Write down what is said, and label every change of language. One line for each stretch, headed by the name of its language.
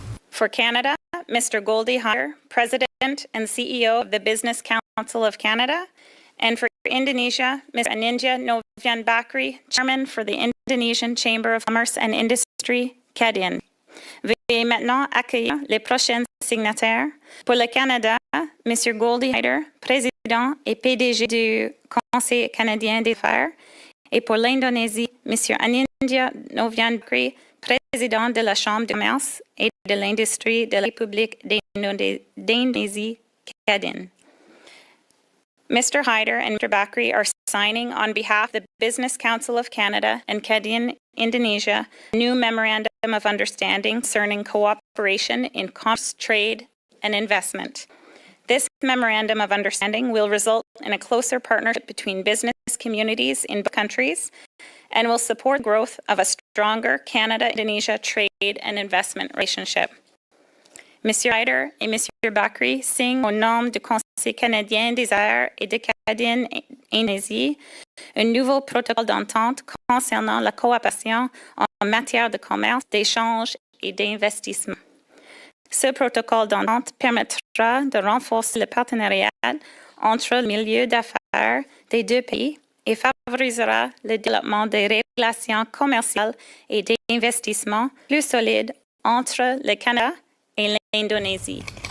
English: For Canada, Mr. Goldie Hayer, President and CEO of the Business Council of Canada, and for Indonesia, Ms. Anindya Novian Bakri, Chairman for the Indonesian Chamber of Commerce and Industry, CADIN.
French: Veuillez maintenant accueillir les prochains signataires. Pour le Canada, Mr. Goldie Hayer, Président et PDG du Conseil canadien des affaires, et pour l'Indonésie, M. Anindya Novian Bakri, Président de la Chambre de commerce et de l'industrie de la République d'Indonésie, CADIN.
English: Mr. Hyder and Mr. Bakri are signing on behalf of the Business Council of Canada and CADIN Indonesia a new Memorandum of Understanding concerning cooperation in commerce, trade, and investment. This Memorandum of Understanding will result in a closer partnership between business communities in both countries and will support the growth of a stronger Canada-Indonesia trade and investment relationship.
French: Monsieur Hyder et Monsieur Bakri signent au nom du Conseil canadien des affaires et de CADIN Indonésie un nouveau protocole d'entente concernant la coopération en matière de commerce, d'échange et d'investissement. Ce protocole d'entente permettra de renforcer le partenariat entre le milieu d'affaires des deux pays et favorisera le développement des relations commerciales et d'investissement plus solides entre le Canada et l'Indonésie.